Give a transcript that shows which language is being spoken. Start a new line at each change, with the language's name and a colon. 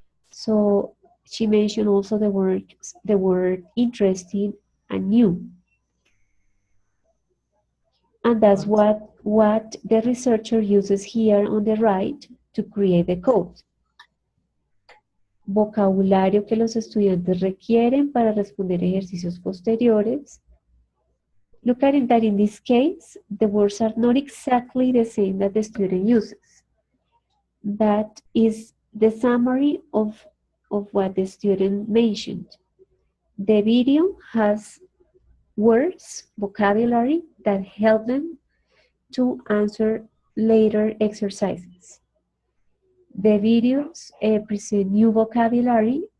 English: So she mentioned also the word interesting and new. And that's what the researcher uses here on the right to create the code.
Spanish: Vocabulario que los estudiantes requieren para responder ejercicios posteriores.
English: Look at it that in this case, the words are not exactly the same that the student uses. That is the summary of what the student mentioned. The video has words, vocabulary that help them to answer later exercises. The videos present new vocabulary